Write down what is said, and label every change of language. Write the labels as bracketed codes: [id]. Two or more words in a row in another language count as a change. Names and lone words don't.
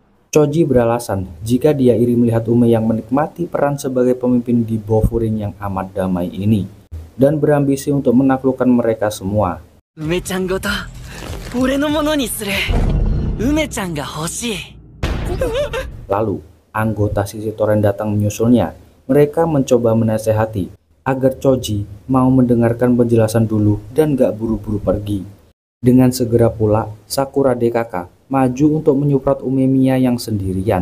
[id] Choji beralasan jika dia iri melihat Ume yang menikmati peran sebagai pemimpin di Bofurin yang amat damai ini dan berambisi untuk menaklukkan mereka semua. [ja] 梅ちゃんごと俺のものにする。梅ちゃんが欲しい。 [id] Lalu, anggota sisi Toren datang menyusulnya. Mereka mencoba menasehati agar Choji mau mendengarkan penjelasan dulu dan gak buru-buru pergi. Dengan segera pula, Sakura DKK maju untuk menyuprot Umemiya yang sendirian.